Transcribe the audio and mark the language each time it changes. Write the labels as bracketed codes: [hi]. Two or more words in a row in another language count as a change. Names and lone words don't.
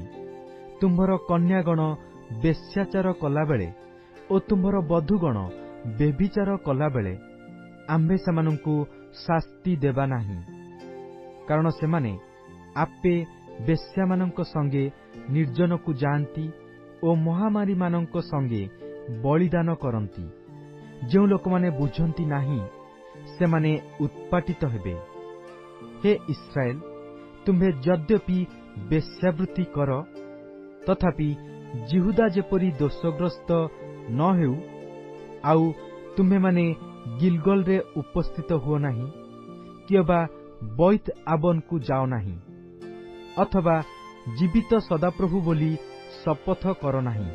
[or] ତୁମ୍ଭର କନ୍ୟାଗଣ ବେଶ୍ୟାଚାର କଲା ବେଳେ ଓ ତୁମ୍ଭର ବଧୂଗଣ ବ୍ୟଭିଚାର କଲା ବେଳେ ଆମ୍ଭେ ସେମାନଙ୍କୁ ଶାସ୍ତି ଦେବା ନାହିଁ। କାରଣ ସେମାନେ ଆପେ ବେଶ୍ୟାମାନଙ୍କ ସଙ୍ଗେ ନିର୍ଜନକୁ ଯାଆନ୍ତି ଓ ମହାମାରୀ ମାନଙ୍କ ସଙ୍ଗେ ବଳିଦାନ କରନ୍ତି। ଯେ ଲୋକମାନେ ବୁଝନ୍ତି ନାହିଁ ସେମାନେ ଉତ୍ପାଟିତ ହେବେ। ହେ ଇସ୍ରାଏଲ, ତୁମ୍ଭେ ଯଦ୍ୟପି ବେଶ୍ୟାବୃତ୍ତି କର, ତଥାପି ଯିହୁଦା ଯେପରି ଦୋଷଗ୍ରସ୍ତ ନ ହେଉ। ଆଉ ତୁମ୍ଭେ ମାନେ ଗିଲଗଲ ରେ ଉପସ୍ଥିତ ହୁଅ ନାହିଁ କି ଅବା ବୈତ ଆବନ କୁ ଯାଅ ନାହିଁ, ଅଥବା ଜୀବିତ ସଦାପ୍ରଭୁ ବୋଲି ଶପଥ କର ନାହିଁ।